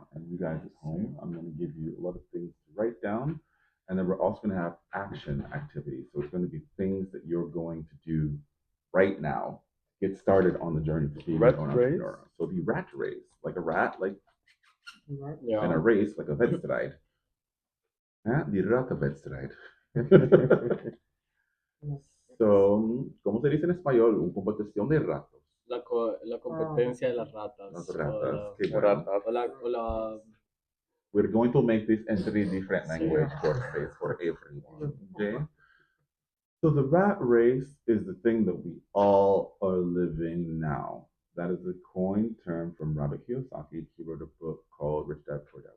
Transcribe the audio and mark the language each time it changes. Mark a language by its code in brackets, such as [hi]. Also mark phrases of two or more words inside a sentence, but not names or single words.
[en] And you guys at home, I'm going to give you a lot of things to write down, and then we're also going to have action activities. So it's going to be things that you're going to do right now. Get started on the journey to being Rat your own race? entrepreneur. So the rat race, like a rat, like Right? Yeah. and a race, like a wedstrijd. [nl] Die rattenwedstrijd. [en] Yes. So, [es] ¿cómo se dice en español? Una competición de ratos. La competencia de las ratas. Las O ratas. la, Qué bueno. Ratas. o la, [en] We're going to make this into a different [es] Sí. [en] language for everyone. Okay? So the rat race is the thing that we all are living now. That is a coined term from Robert Kiyosaki. He wrote a book called Rich Dad Poor Dad.